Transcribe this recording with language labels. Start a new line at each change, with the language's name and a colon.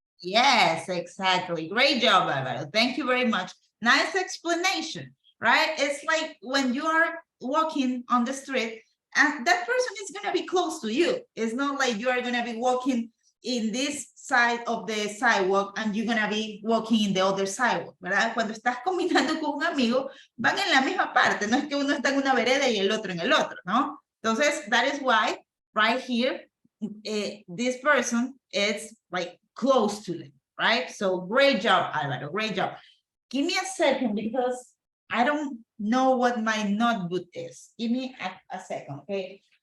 English: Yes, exactly. Great job, Alvaro. Thank you very much. Nice explanation, right? It's like when you are walking on the street and that person is going to be close to you. It's not like you are going to be walking in this side of the sidewalk and you're going to be walking in the other sidewalk, ¿verdad?
Spanish: Cuando estás combinando con un amigo, van en la misma parte. No es que uno está en una vereda y el otro en el otro, ¿no?
English: Entonces, that is why right here, this person is like close to them, right? So great job, Alvaro, great job. Give me a second because I don't know what my notebook is. Give me a second, okay?